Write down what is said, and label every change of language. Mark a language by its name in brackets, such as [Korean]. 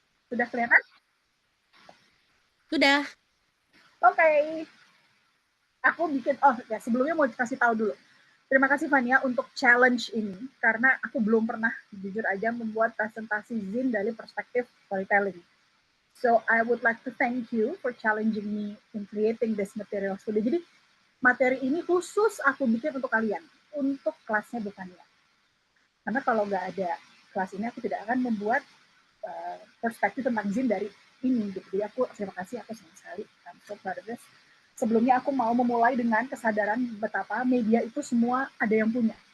[Indonesian] Sudah kelihatan? Sudah. Oke. Aku bikin, sebelumnya mau kasih tahu dulu. Terima kasih Fania untuk challenge ini, karena aku belum pernah, jujur aja, membuat presentasi Zin dari perspektif storytelling. [English] So, I would like to thank you for challenging me in creating this material today. [Indonesian] Jadi, materi ini khusus aku bikin untuk kalian, untuk kelasnya Bufania. Karena kalau nggak ada kelas ini, aku tidak akan membuat perspektif tentang Zin dari ini. Jadi aku terima kasih, aku senang sekali. [English] I'm so proud of this. [Indonesian] Sebelumnya aku mau memulai dengan kesadaran betapa media itu semua ada yang punya.